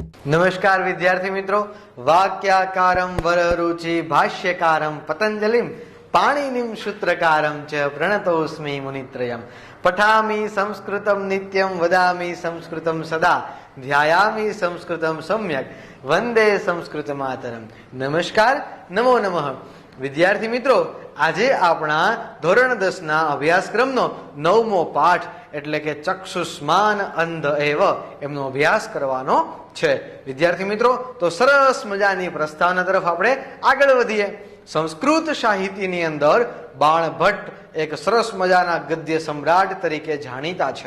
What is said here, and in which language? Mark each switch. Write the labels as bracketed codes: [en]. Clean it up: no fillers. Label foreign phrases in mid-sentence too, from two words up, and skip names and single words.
[gu] નમસ્કાર વિદ્યાર્થી મિત્રો, [sa] वाक्याकारं वररुचि भाष्यकारं पतंजलिं पाणिनिं सूत्रकारं च प्रणतोस्मि मुनित्रयम्। पठामि संस्कृतं नित्यं वदामि संस्कृतं सदा ध्यायामि संस्कृतं सम्यक वंदे संस्कृत मातरम। [gu] नमस्कार, [sa] नमो नमः। [gu] વિદ્યાર્થી મિત્રો, આજે આપણા ધોરણ 10 ના અભ્યાસક્રમનો 9મો પાઠ એટલે કે ચક્ષુષ્માન અંધ એવ એમનો અભ્યાસ કરવાનો છે। વિદ્યાર્થી મિત્રો, તો સરસ મજાની પ્રસ્તાવના તરફ આપણે આગળ વધીએ। સંસ્કૃત સાહિત્યની અંદર બાણભટ્ટ એક સરસ મજાના ગદ્ય સમ્રાટ તરીકે જાણીતા છે।